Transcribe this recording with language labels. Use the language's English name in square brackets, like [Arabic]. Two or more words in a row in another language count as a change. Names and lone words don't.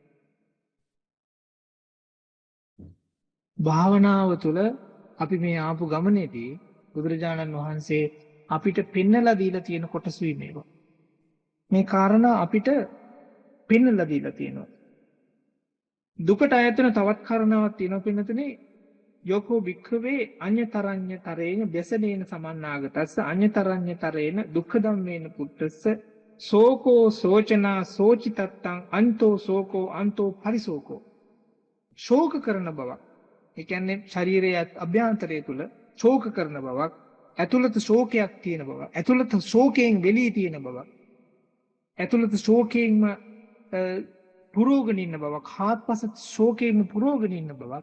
[Sinhala] භාවනාව තුළ අපි මේ ආපු ගමනේදී බුදුරජාණන් වහන්සේ අපිට පෙන්නලා දීලා තියෙන කොටසුයි මේවා. මේ කාරණා අපිට පෙන්නලා දීලා තියෙනවා. දුකට ආයතන තවත් කාරණාවක් තියෙනවා පින්නතුනේ. [Pali] යෝකෝ භික්ඛවේ අඤ්‍යතරඤ්‍යතරේන ව්‍යසනේන සමන්නාගතස්ස අඤ්‍යතරඤ්‍යතරේන දුක්ඛ ධම්මේන පුත්තස්ස සෝකෝ සෝචනා සෝචිතත්තං අන්තෝ සෝකෝ අන්තෝ පරිසෝකෝ. [Sinhala] ශෝක කරන බවක්. ඒ කියන්නේ ශරීරයේ අභ්‍යන්තරය තුල ශෝක කරන බවක්, ඇතුළත ශෝකයක් තියෙන බවක්, ඇතුළත ශෝකයෙන් වෙලී තියෙන බවක්, ඇතුළත ශෝකයෙන්ම පුරෝගන ඉන්න බවක්, හාත්පස ශෝකයෙන්ම පුරෝගන ඉන්න බවක්.